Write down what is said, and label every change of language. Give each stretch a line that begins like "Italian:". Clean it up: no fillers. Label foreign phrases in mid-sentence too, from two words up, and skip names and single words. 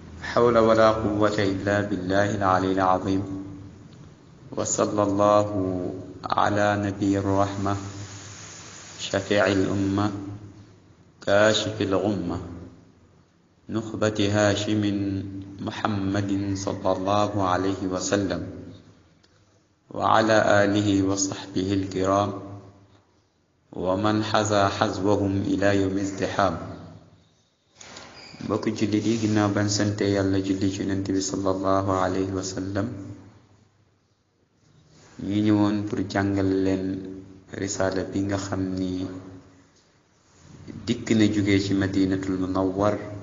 Arabic: حول ولا قوة إلا بالله العلي العظيم. وصلى الله على نبي الرحمة شفيع الأمة كاشف الغمة نخبة هاشم محمد صلى الله عليه وسلم وعلى آله وصحبه الكرام ومن حذا حذوهم إلى يوم ازدحام.
Wolof: mbokk jullit yi ginnaaw ban sante yàlla julli ci yonent bi
Arabic: صلى الله عليه وسلم
Wolof: ñu ñëwoon pour jàngal leen risaala bi nga xam ni dikk na jóge ci madinatul munawwar